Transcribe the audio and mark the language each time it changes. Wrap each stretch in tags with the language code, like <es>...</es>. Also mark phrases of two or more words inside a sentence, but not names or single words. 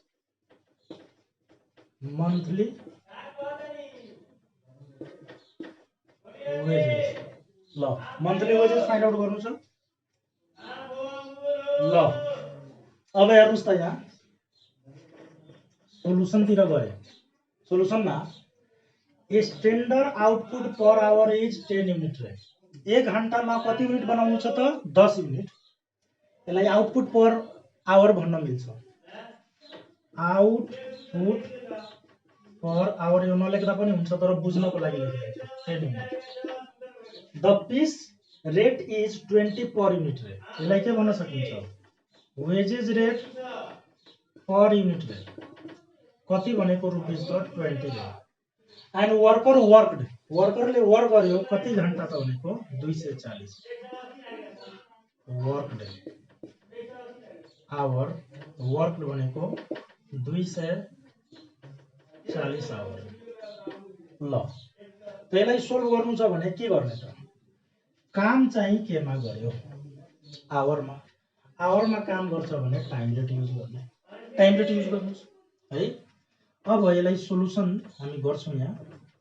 <en>monthly wages</en> <ne>ल</ne> <en>monthly wages find out</en> <ne>गर्नु छ ल अब हेर्नुस् त यहाँ सोलुसनतिर गए सोलुसनमा</ne> <en>standard output per hour is 10 unit</en> <ne>रहे 1 घण्टामा कति युनिट बनाउनु छ त 10 युनिट यसलाई</ne> <en>output per hour</en> <ne>भन्न मिल्छ</ne> <en>output per hour</en> <ne>यो नलेख्दा पनि हुन्छ तर बुझ्नको लागि लेखेको छु 10 युनिट</ne> <en>the piece rate is 20 per unit rate</en> <ne>यसलाई के भन्न सकिन्छ</ne> <en>wages rate per unit rate</en> <ne>कति भनेको रुपीस त 20</ne> <en>rate and worker worked</en> <ne>वर्करले वर्क गर्यो कति घण्टा त भनेको 240</ne> <en>worked hour worked</en> <ne>भनेको 240 आवर ल त्यसलाई सोल्भ गर्नु छ भने के गर्ने त काम चाहिँ केमा गर्यो आवरमा काम गर्छ भने</ne> <en>time rate use</en> <ne>गर्ने</ne> <en>time rate use</en> <ne>गर्नुस् है अब यसलाई सोलुसन हामी गर्छौं यहाँ</ne>